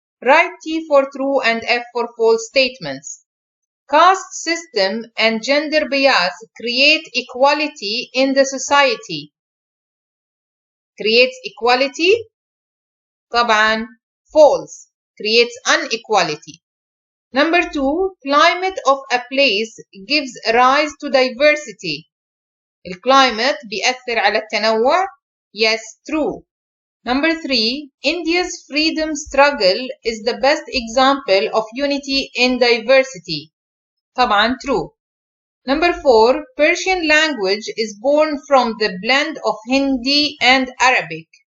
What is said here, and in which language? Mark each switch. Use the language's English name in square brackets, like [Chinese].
[English] Write T for true and F for false statements. Caste system and gender bias create equality in the society. Creates equality. طبعا false. Creates inequality. Number 2. Climate of a place gives rise to diversity. [Arabic] الclimate بيأثر على التنوع. [English] Yes, true. Number 3. India's freedom struggle is the best example of unity in diversity. طبعا true. Number 4. Persian language is born from the blend of Hindi and Arabic.